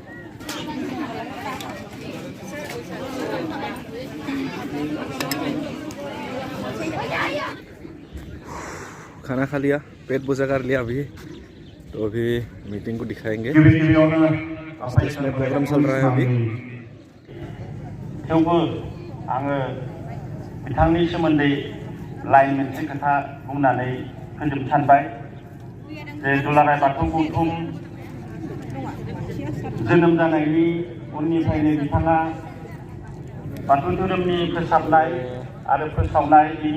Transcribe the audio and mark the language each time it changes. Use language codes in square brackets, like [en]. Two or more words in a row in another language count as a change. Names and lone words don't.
[hi] खाना खा लिया, पेट पूजा कर लिया अभी। तो अभी मीटिंग को दिखाएंगे। इसमें प्रोग्राम चल रहा है अभी। [brx] थेवबो आङो बिथांनि सोमोन्दै लाइन मोनसे खोथा बुंनानै फोजोबनो सानबाय जे दुलाराय बाथौ गौथुम जोनोम जानायनि उननिफ्रायनो बिथाङा बाथौ धोरोमनि फोसाबनाय आरो फोसावनाय बिनि